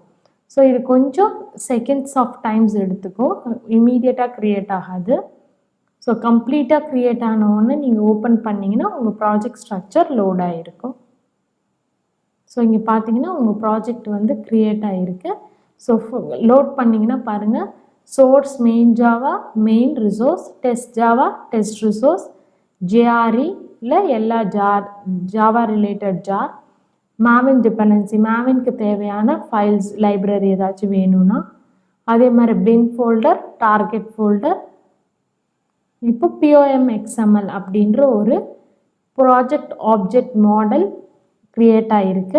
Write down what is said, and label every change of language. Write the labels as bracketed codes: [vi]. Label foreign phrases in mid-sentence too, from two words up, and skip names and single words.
[ta] ஸோ இது கொஞ்சம் [en] seconds of times [ta] எடுத்துக்கும், இமீடியட்டாக க்ரியேட் ஆகாது. ஸோ கம்ப்ளீட்டாக க்ரியேட் ஆனவுடனே நீங்கள் ஓப்பன் பண்ணிங்கன்னா உங்கள் [en] project structure load [ta] ஆகிருக்கும். ஸோ இங்கே பார்த்தீங்கன்னா உங்கள் ப்ராஜெக்ட் வந்து க்ரியேட் ஆகிருக்கு. ஸோ லோட் பண்ணிங்கன்னா பாருங்கள், [en] source main java, main resource, test java, test resource, JRE [ta] இல்லை எல்லா [en] jar Java related jar, Maven dependency, Mavenக்கு தேவையான files library [ta] ஏதாச்சும் வேணும்னா அதே மாதிரி [en] bin folder, target folder. [ta] இப்போ POM XML அப்படின்ற ஒரு [en] project object model create [ta] ஆகிருக்கு.